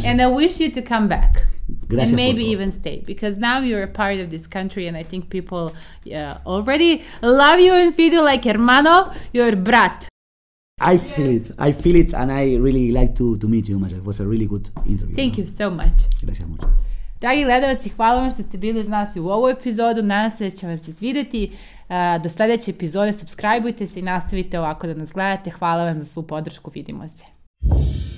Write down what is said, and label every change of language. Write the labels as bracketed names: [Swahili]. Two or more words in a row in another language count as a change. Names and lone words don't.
[English] And I wish you to come back. [Spanish] Gracias, [English] and maybe even stay, because now you're a part of this country, and I think people already love you and feel you like hermano, your brat. I feel it, and I really like to meet you, Maša. It was a really good interview. Thank you so much. [Spanish] Gracias mucho. [Serbian] Dragi gledalci, hvala vam što ste bili uz nas u ovu epizodu. Nadam se da će vam se svidjeti. Do sljedeće epizode subscribeujte se i nastavite ovako da nas gledate. Hvala vam za svu podršku. Vidimo se.